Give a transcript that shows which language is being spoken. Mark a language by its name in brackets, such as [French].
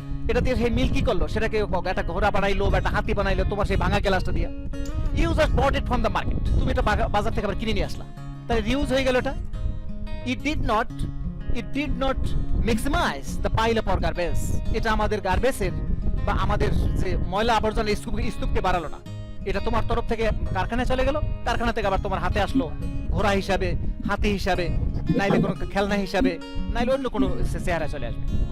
[Bangla] এটা দিয়ে সেই মিল কি করলো, সেটাকে একটা ঘোড়া বানাইলো বা একটা হাতি বানাইলো তোমার সেই ভাঙা গ্লাসটা দিয়ে। [English] You just bought it from the market, [Bangla] তুমি এটা বাজার থেকে আবার কিনে নিয়ে আসলা, তাহলে রিউজ হয়ে গেল এটা। [English] It did not maximize the pile of our garbage. [Bangla] এটা আমাদের গার্বেজের বা আমাদের যে ময়লা আবর্জনা স্তূপকে বাড়ালো না। এটা তোমার তরফ থেকে কারখানায় চলে গেল, কারখানা থেকে আবার তোমার হাতে আসলো ঘোড়া হিসাবে, হাতি হিসাবে, নাইলে কোনো খেলনা হিসাবে, নাইলে অন্য কোনো চেহারা চলে আসবে।